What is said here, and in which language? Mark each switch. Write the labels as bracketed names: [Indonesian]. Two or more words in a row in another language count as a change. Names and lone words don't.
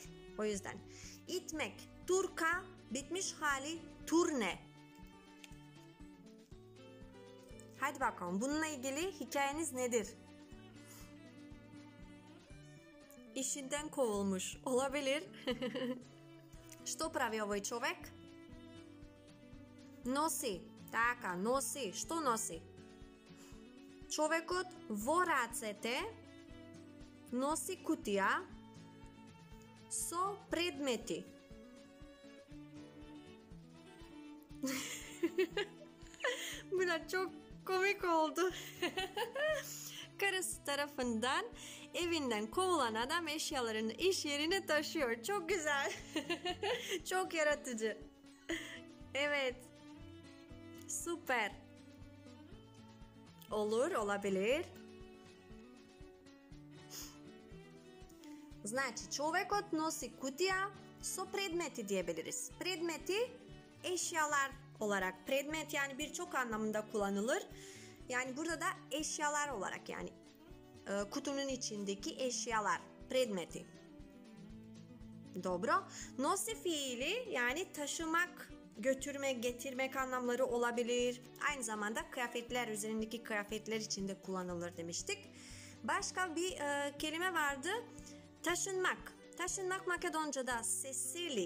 [Turkish] O yüzden itmek, turka, bitmiş hali turne. Hadi bakalım, bununla ilgili hikayeniz nedir? İşinden kovulmuş olabilir. [Macedonian] Што прави овај човек? Носи. Така, носи. Што носи? Човекот во рацете носи кутија со предмети. [Turkish] Buna çok komik oldu. Karısı tarafından evinden kovulan adam eşyalarını iş yerine taşıyor. Çok güzel. Çok yaratıcı. Evet. Süper. Olur, olabilir. [Macedonian] Значи, човекот носи кутија со предмети diyebiliriz. [Turkish] Predmeti eşyalar olarak. Predmet yani birçok anlamında kullanılır. Yani burada da eşyalar olarak yani kutunun içindeki eşyalar. [Macedonian] Предмети. Добро. [Turkish] Nosi fiili yani taşımak, götürmek, getirmek anlamları olabilir. Aynı zamanda kıyafetler, üzerindeki kıyafetler için de kullanılır demiştik. Başka bir kelime vardı. Taşınmak. Taşınmak Makedonca'da sesili.